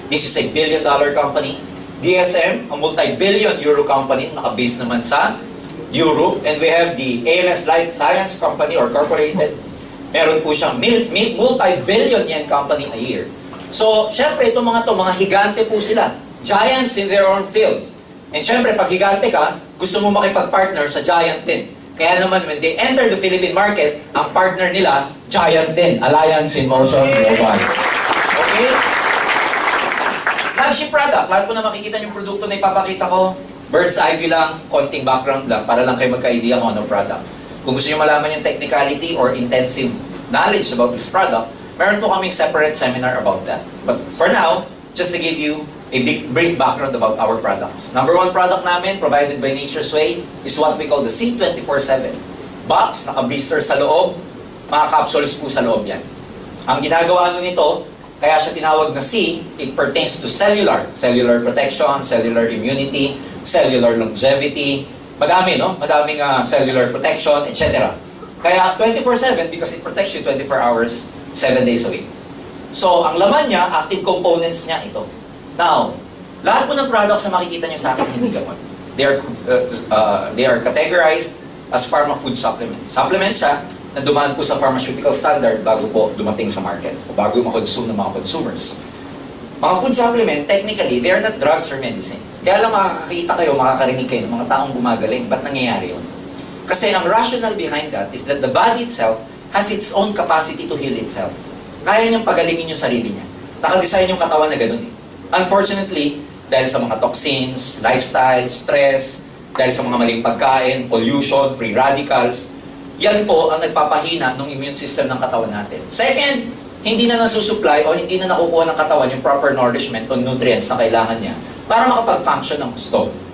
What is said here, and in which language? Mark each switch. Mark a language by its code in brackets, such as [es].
[en] This is a billion-dollar company. DSM, a multi-billion euro company, [tl] naka-base naman sa Europe. [en] And we have the ALS Life Science Company or Corporated. [tl] Meron po siyang [en] multi-billion yen company a year. [tl] So, syempre, itong mga higante po sila. [en] Giants in their own fields. [tl] And syempre, pag higante ka, gusto mo makipag-partner sa giant din. [en] Kaya naman, when they enter the Philippine market, [tl] ang partner nila, giant din, [en] Alliance in Motion Global. Okay? Flagship product. [tl] Lahat po na makikita yung produkto na ipapakita ko, bird's eye view lang, konting background lang, para lang kayo magka-idea kung anong product. Kung gusto nyo malaman [en] yung technicality or intensive knowledge about this product, [tl] meron po kaming [en] separate seminar about that. But for now, just to give you a brief background about our products. Number one product namin, provided by Nature's Way, is what we call the C24/7. Box, [tl] naka-blister sa loob, mga capsules po sa loob yan. Ang ginagawa nito, kaya siya tinawag na C, [en] it pertains to cellular. Cellular protection, cellular immunity, cellular longevity. Madami, no? Madaming cellular protection, etc. Kaya 24/7 because it protects you 24 hours, 7 days a week. So, [tl] ang laman niya, [en] active components [tl] niya ito. Now, lahat po ng products na makikita niyo sa akin, hindi gamot. [en] They are categorized as pharma food supplements. [tl] Supplements siya na dumaan po sa pharmaceutical standard bago po dumating sa market o bago makonsume ng mga consumers. [en] Mga food supplement, technically, they are not drugs or medicines. [tl] Kaya lang makakakita kayo, makakarinig kayo ng mga taong gumagaling. Ba't nangyayari yun? [en] Kasi ang rationale behind that is that the body itself has its own capacity to heal itself. [tl] Kaya niyang pagalingin yung sarili niya. Nakadesign yung katawan na ganun eh. Unfortunately, dahil sa mga toxins, lifestyle, stress, dahil sa mga maling pagkain, pollution, free radicals, yan po ang nagpapahina ng immune system ng katawan natin. Second, hindi na nasusupply o hindi na nakukuha ng katawan yung proper nourishment o nutrients na kailangan niya para makapag-function ng gusto.